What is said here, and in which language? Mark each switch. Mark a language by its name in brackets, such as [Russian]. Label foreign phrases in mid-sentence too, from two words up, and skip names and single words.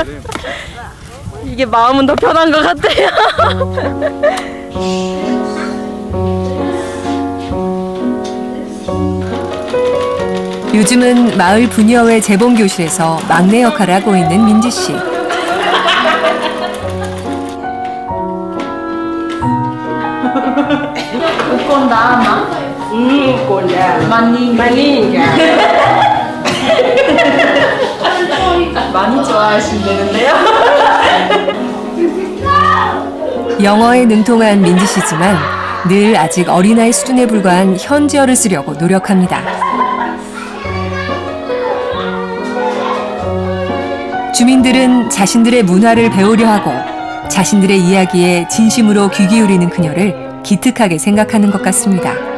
[Korean] 이게 마음은 더 편한 것 같아요. 요즘은 마을 부녀회 재봉교실에서 막내 역할을 하고 있는 민지 씨. [Nyanja] Ukonda ama? Ukonda. Maninga. [Korean] 많이 좋아하신다는데요. 영어에 능통한 민지 씨지만 늘 아직 어린아이 수준에 불과한 현지어를 쓰려고 노력합니다. 주민들은 자신들의 문화를 배우려 하고 자신들의 이야기에 진심으로 귀 기울이는 그녀를 기특하게 생각하는 것 같습니다.